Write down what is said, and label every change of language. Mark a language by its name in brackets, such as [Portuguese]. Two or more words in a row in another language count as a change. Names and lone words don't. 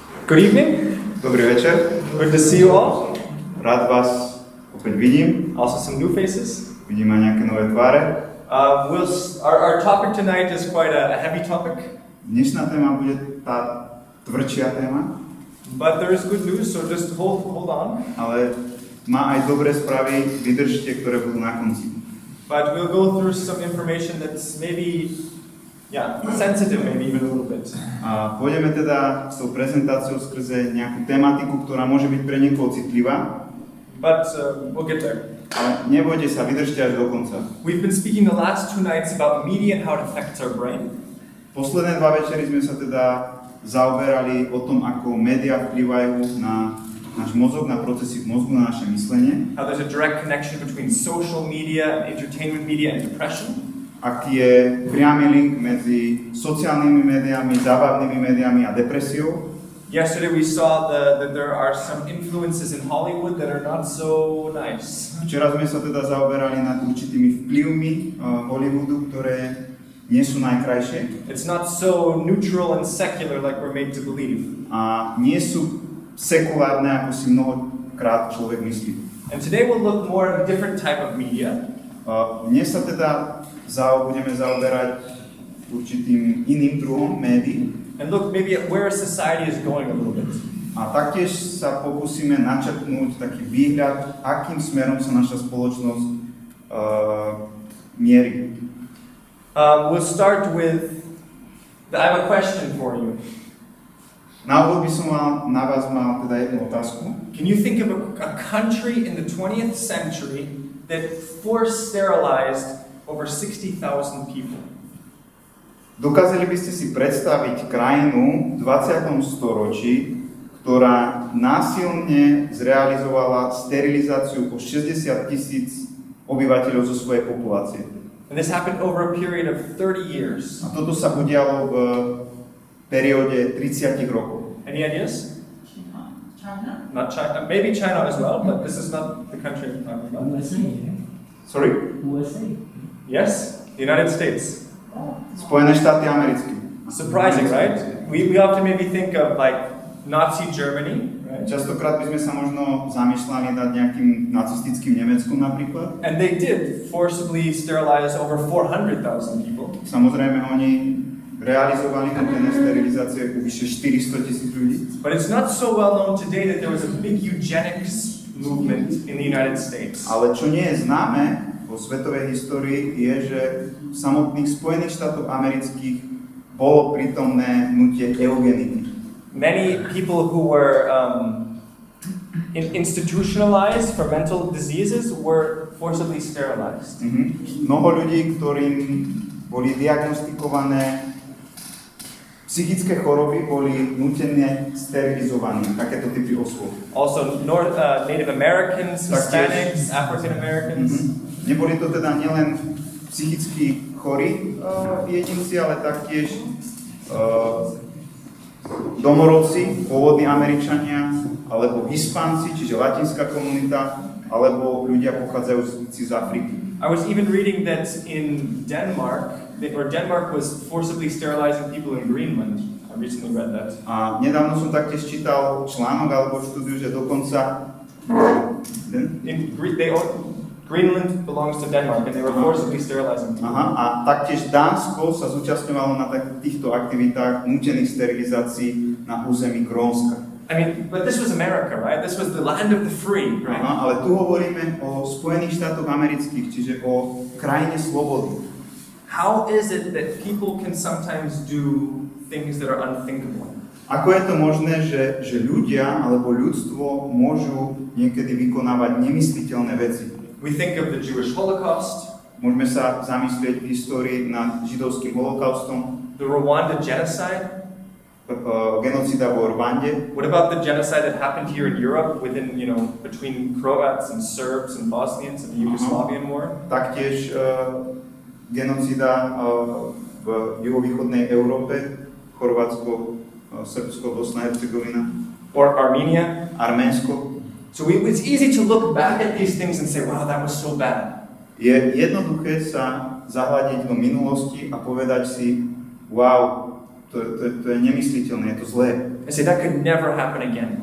[English] Good evening. [Slovak] Dobrý večer. [English] Good to see you all. [Slovak] Rád vás opäť vidím. [English] Also some new faces. [Slovak] Vidím aj nejaké nové tváre. [English] Our topic tonight is quite a heavy topic. [Slovak] Dnešná téma bude tá tvrdšia téma. [English] But there is good news, so just hold on. [Slovak] Ale má aj dobré správy, vydržte, ktoré budú na konci. [English] But we'll go through some information that's maybe sensitive, maybe even a little bit. [Slovak] A pôjdeme teda s tou prezentáciou skrze nejakú tematiku, ktorá môže byť pre niekoho citlivá. [English] But we'll get there. [Slovak] Ale nebojte sa, vydržte až do konca. [English] We've been speaking the last 2 nights about media and how it affects our brain. [Slovak] Posledné 2 večery sme sa teda zaoberali o tom, ako médiá vplyvajú na náš mozog, na procesy v mozgu, na naše myslenie. [English] How there's a direct connection between social media and entertainment media and depression. [Slovak] Aký je priamy link medzi sociálnymi médiami, zábavnými médiami a depresiou. [English] Yesterday we saw that there are some influences in Hollywood that are not so nice. [Slovak] Včera sme sa teda zaoberali nad určitými vplyvmi Hollywoodu, ktoré nie sú najkrajšie. [English] It's not so neutral and secular like we're made to believe. [Slovak] A nie sú sekulárne, ako si mnohokrát človek myslí. [English] And today we'll look more at a different type of media. [Slovak] Dnes sa teda budeme zaoberať určitým iným druhom médií. [English] And look maybe at where society is going a little bit. [Slovak] A taktiež sa pokúsime načrtnúť taký výhľad, akým smerom sa naša spoločnosť mierí. [English] We'll start with, I have a question for you. [Slovak] Na úvod by som na vás mal teda jednu otázku. [English] Can you think of a country in the 20th century that forced sterilized over 60,000 people? [Slovak] Dokázali by ste si predstaviť krajinu v 20. storočí, ktorá násilne zrealizovala sterilizáciu o 60,000 obyvateľov zo svojej populácie? [English] And this happened over a period of 30 years. [Slovak] A toto sa udialo v perióde 30 rokov. [English] Any ideas? China? Not China. Maybe China as well, but this is not the country I'm talking about. USA. Sorry? USA. Yes, the United States. [Slovak] Spojené štáty americké. [English] Surprising, right? We often maybe think of like Nazi Germany, right? [Slovak] Častokrát by sme sa možno zamýšľali nad nejakým nacistickým Nemeckom napríklad. [English] And they did forcibly sterilize over 400,000 people. [Slovak] Samozrejme, oni realizovali nutené sterilizácie u vyše 400,000 ľudí. [English] But it's not so well known today that there was a big eugenics movement in the United States. [Slovak] Ale čo nie je známe vo svetovej histórii je, že v samotných Spojených štátoch amerických bolo prítomné hnutie eugeniky. [English] Many people who were institutionalized for mental diseases were forcibly sterilized. [Slovak] Mnoho ľudí, ktorým boli diagnostikované psychické choroby, boli nútene sterilizovaní, takéto typy osôb. [English] Also Native Americans, Hispanics, African Americans. [Slovak] Neboli to teda nielen psychicky chorí jedinci, ale taktiež domorodci, pôvodní Američania, alebo Hispánci, čiže latinská komunita, alebo ľudia pochádzajúci z Afriky. [English] I was even reading that in Denmark was forcibly sterilizing people in Greenland. I recently read that. [Slovak] A nedávno som taktiež čítal článok alebo štúdiu, že dokonca [English] Greenland belongs to Denmark and they were forcibly sterilizing people. [Slovak] A taktiež Dánsko sa zúčastňovalo na týchto aktivitách nútených sterilizácií na území Grónska. [English] I mean, but this was America, right? This was the land of the free, right? [Slovak] Ale tu hovoríme o Spojených štátoch amerických, čiže o krajine slobody. [English] How is it that people can sometimes do things that are unthinkable? [Slovak] Ako je to možné, že ľudia alebo ľudstvo môžu niekedy vykonávať nemysliteľné veci? [English] We think of the Jewish Holocaust. [Slovak] Môžeme sa zamyslieť v histórii nad židovským holokaustom. [English] The Rwanda genocide. [Slovak] Genocida vo Rwande. [English] What about the genocide that happened here in Europe within, between Croats and Serbs and Bosnians in the Yugoslavian war? [Slovak] Taktiež genocida v juhovýchodnej Európe, Chorvátsko, Srbsko, Bosna, Hercegovina. [English] Or Armenia. [Slovak] Arménsko. [English] So it's easy to look back at these things and say, wow, that was so bad. [Slovak] Je jednoduché sa zahľadiť do minulosti a povedať si, wow, To je nemysliteľné, je to zlé. [English] I say that could never happen again.